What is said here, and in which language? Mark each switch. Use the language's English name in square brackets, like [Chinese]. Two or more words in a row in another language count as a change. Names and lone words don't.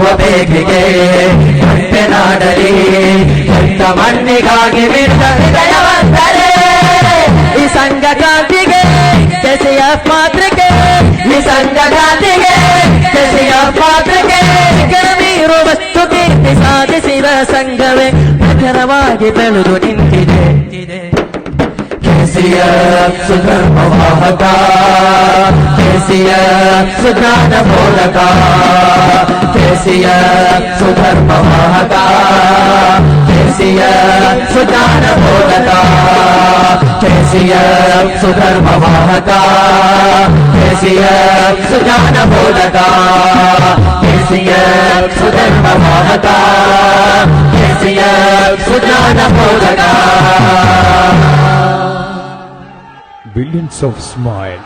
[Kannada] ಬೇಗೆಗೆ ಗಂಟೆ ನಾಡಲಿ ಎಂತ ಮಣ್ಣಿಗಾಗಿ ಬಿಟ್ಟ ಹೃದಯವಂತರೆ ಈ ಸಂಘ ಕ್ರಾಂತಿಗೆ ಕೆಸಿಎಫ್ ಮಾತ್ರಕ್ಕೆ ಈ ಸಂಘ ಕ್ರಾಂತಿಗೆ ಕೆಸಿಎಫ್ ಮಾತ್ರಕ್ಕೆ ಗಣವೀರು ವಸ್ತು ಕೀರ್ತಿ ಸಾಧಿಸಿದ ಸಂಘವೇ ಪ್ರಖರವಾಗಿ ಬೆಳೆದು ನಿಂತಿದೆ KCF सुधर्मवाहका [Sanskrit] KCF सुज्ञानबोधका KCF सुधर्मवाहका KCF सुज्ञानबोधका KCF सुधर्मवाहका KCF सुज्ञानबोधका KCF सुधर्मवाहका KCF सुज्ञानबोधका [English] Billions of smile.